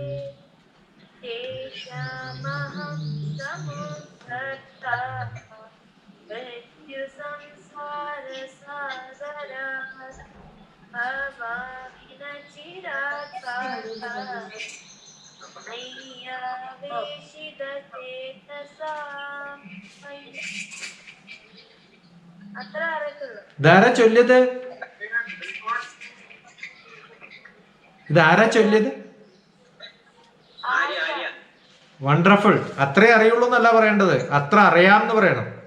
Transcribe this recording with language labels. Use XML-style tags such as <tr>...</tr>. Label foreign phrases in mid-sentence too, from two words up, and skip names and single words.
<sa>तेषामहं समुद्धर्ता मृत्युसंसारसागरात् भवामि न चिरात् पार्थः मय्यावेशितचेतसाम्</sa> <ml>അത്ര അറിയത്തുള്ളൂ. ഇതാരാ ചൊല്ലിയത്? ഇതാരാ ചൊല്ലിയത്? വണ്ടർഫുൾ. അത്രേ അറിയുള്ളൂ എന്നല്ല പറയേണ്ടത്, അത്ര അറിയാമെന്ന് പറയണം.</ml>